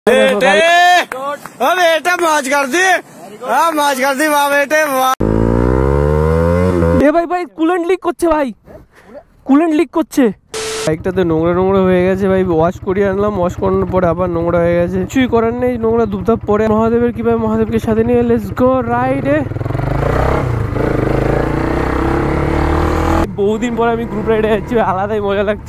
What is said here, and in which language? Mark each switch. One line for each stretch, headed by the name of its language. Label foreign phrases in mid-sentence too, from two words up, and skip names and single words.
Hindi: बेटे मौज कर दी, मौज कर दी वाह बेटे वाह।
Bangla: ভাই ভাই
English: coolant leak
Bangla: করছে ভাই,
English: coolant leak
Bangla: করছে। বাইকটাতে নোংরা নোংরা হয়ে গেছে ভাই, ওয়াশ করিয়ে আনলাম, ওয়াশ করানোর পরে আবার নোংরা হয়ে গেছে, কিছুই করার নেই, নোংরা ধুপধাপ পরে মহাদেবের কিভাবে মহাদেবকে সাথে নিয়ে
English: let's go
Bangla: রাইডে। বহুদিন পরে আমি
English: group ride
Bangla: যাচ্ছি, আলাদাই মজা লাগছে।